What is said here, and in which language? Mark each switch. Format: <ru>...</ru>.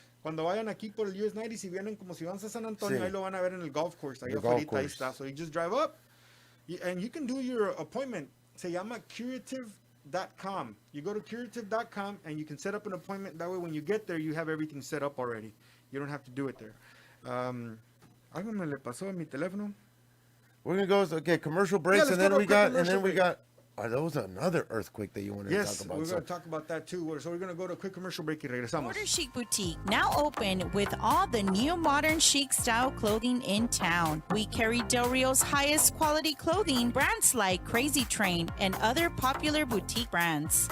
<es>Cuando vayan aquí por el US 90, si vienen como si van a San Antonio, ahí lo van a ver en el golf course. Ahí afuera, ahí está.</es> <en>So you just drive up, and you can do your appointment.</en> <es>Se llama</es> <en>curative.com. You go to curative.com, and you can set up an appointment. That way, when you get there, you have everything set up already. You don't have to do it there.</en> <es>Algo me le pasó a mi teléfono.</es> <en>We're going to go, commercial breaks, and then we got, there was another earthquake that you wanted to talk about. Yes, we're going to talk about that too. So we're going to go to a quick commercial break</en> <es>y regresamos.</es> <en>Border Chic Boutique, now open with all the new modern chic style clothing in town. We carry Del Rio's highest quality clothing, brands like Crazy Train and other popular boutique brands.</en>